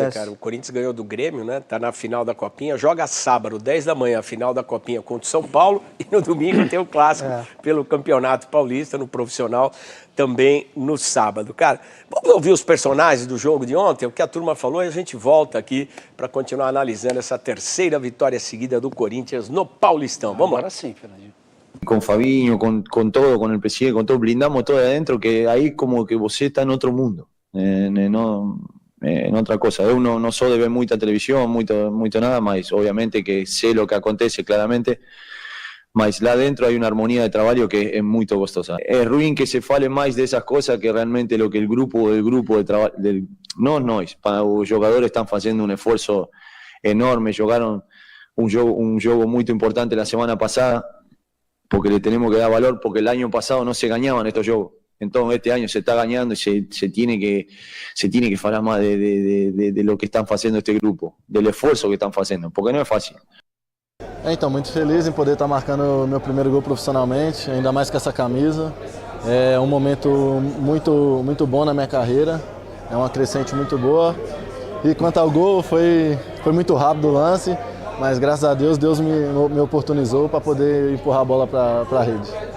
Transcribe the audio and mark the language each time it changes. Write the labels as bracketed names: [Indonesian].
[Portuguese] Coisa, cara. O Corinthians ganhou do Grêmio, né? Tá na final da Copinha, joga sábado, 10 da manhã, a final da Copinha contra o São Paulo e no domingo tem o clássico pelo Campeonato Paulista, no profissional, também no sábado. Cara, vamos ouvir os personagens do jogo de ontem, o que a turma falou, e a gente volta aqui para continuar analisando essa terceira vitória seguida do Corinthians no Paulistão. Vamos lá. Agora sim, Fernandinho. [Spanish] Con Fabinho, con todo, con el presidente, con todo, blindamos todo de adentro, que ahí como que vos está en otro mundo, en otra cosa. [Portuguese] Eu no sou de ver muita televisão, muito nada, mas obviamente que sei lo que acontece claramente, mas lá dentro [Spanish] hay una armonía de trabajo que es muy gostosa. Es ruim que se fale más de esas cosas que realmente lo que el grupo de trabajo, no nós, para los jugadores están haciendo un esfuerzo enorme, jugaron un juego muy importante la semana pasada, porque le tenemos que dar valor, porque el año pasado no se ganaban estos juegos. Entonces este año se está ganando y se tiene que hablar más de lo que están haciendo este grupo, del esfuerzo que están haciendo, porque no es fácil. [Portuguese] Então, muito feliz em poder estar marcando meu primeiro gol profissionalmente, ainda mais com essa camisa. É um momento muito bom na minha carreira, é uma crescente muito boa. E quanto ao gol, foi muito rápido o lance, mas graças a Deus me oportunizou para poder empurrar a bola para a rede.